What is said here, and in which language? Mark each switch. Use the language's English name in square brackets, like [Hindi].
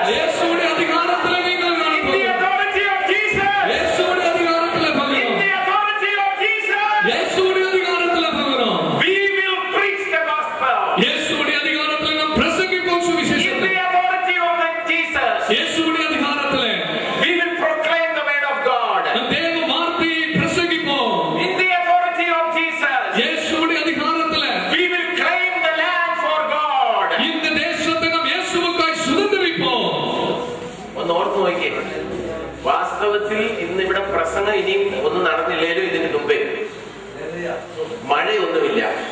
[Tamil] இயேசுவுடைய அதிகாரத்திலே நீங்கள் நானும் [English] The authority of Jesus. [Tamil] இயேசுவுடைய அதிகாரத்திலே போகிறோம். [English] The authority of Jesus. [Tamil] இயேசுவுடைய அதிகாரத்திலே போகிறோம். [English] We will preach the gospel. [Tamil] இயேசுவுடைய அதிகாரத்திலே நாம் பிரசங்கிப்போம் சுவிசேஷத்தை. [English] The authority of Jesus. [Tamil] இயேசுவுடைய அதிகாரத்திலே [English] We will proclaim the word of God. [Tamil] தேவ வார்த்தையை பிரசங்கிப்போம். [English] In the authority of Jesus. [Tamil] இயேசுவுடைய அதிகாரத்திலே [English] We will claim the land for God. [Tamil] இந்த தேசத்தை நாம் இயேசுவுக்காய் சுதந்தரிப்போம். [Malayalam] ഒന്ന് ഓർത്ത് നോക്കിയേ. വാസ്തവത്തിൽ ഇന്നിവിടെ പ്രസംഗം ഇനിയും ഒന്നും നടന്നില്ലേലും ഇതിന് മുമ്പേ മഴയൊന്നുമില്ല.